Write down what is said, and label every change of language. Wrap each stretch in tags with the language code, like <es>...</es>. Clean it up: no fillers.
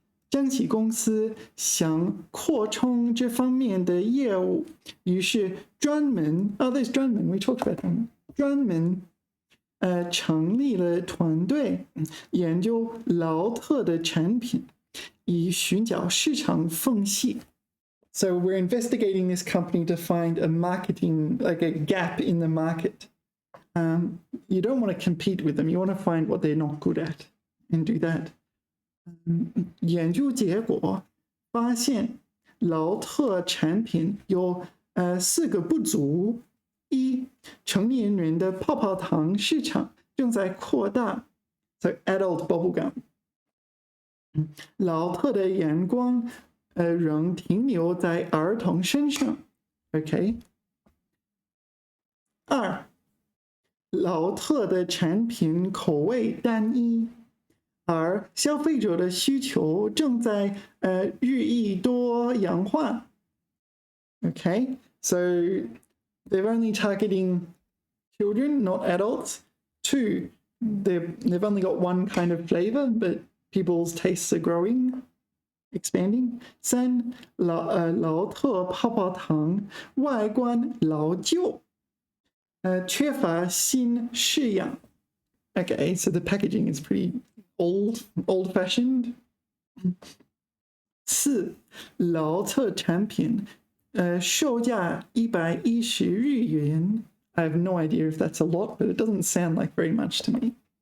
<zh>江崎公司想扩充这方面的业务，于是专门</zh> <en>there's 专门 we talked about them.</en> <zh>专门成立了团队，研究劳特的产品，以寻找市场缝隙。</zh> <en>So we're investigating this company to find a marketing, like a gap in the market. You don't want to compete with them. You want to find what they're not good at and do that.</en> <zh>研究结果发现，劳特产品有4个不足：一，成年人的泡泡糖市场正在扩大 ，</zh> <en>so adult bubble gum。</en> <zh>劳特的眼光仍停留在儿童身上 ，OK。 2，劳特的产品口味单一。而消费者的需求正在日益多样化。</zh> <en>Okay, so they're only targeting children, not adults. 2, they've only got one kind of flavor, but people's tastes are growing, expanding.</en> <zh>3, 劳特泡泡糖外观老旧，缺乏新式样。</zh> <en>Okay, so the packaging is pretty old-fashioned.</en> <zh>4, 劳特产品售价110日元。</zh> <en>I have no idea if that's a lot, but it doesn't sound like very much to me.</en>